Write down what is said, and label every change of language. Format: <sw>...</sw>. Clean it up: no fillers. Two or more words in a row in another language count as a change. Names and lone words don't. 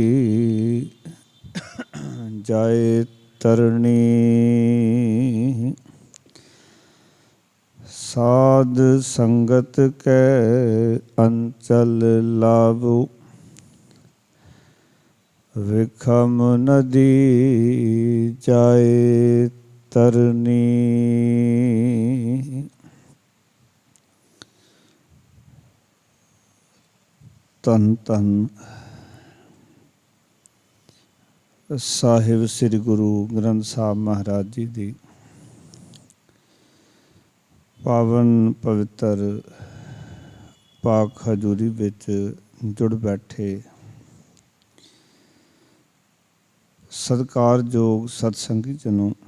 <pa>ਜਾਏ ਤਰਣੀ ਸਾਧ ਸੰਗਤ ਕੇ ਅੰਚਲ ਲਾਵੋ ਵਿਖਮ ਨਦੀ ਜਾਏ ਤਰਨੀ। ਧੰਨ ਧੰਨ ਸਾਹਿਬ ਸ੍ਰੀ ਗੁਰੂ ਗ੍ਰੰਥ ਸਾਹਿਬ ਮਹਾਰਾਜ ਜੀ ਦੀ ਪਾਵਨ ਪਵਿੱਤਰ ਪਾਕ ਹਜ਼ੂਰੀ ਵਿੱਚ ਜੁੜ ਬੈਠੇ ਸਤਿਕਾਰਯੋਗ ਸਤਸੰਗੀ ਜਨੋ,</pa>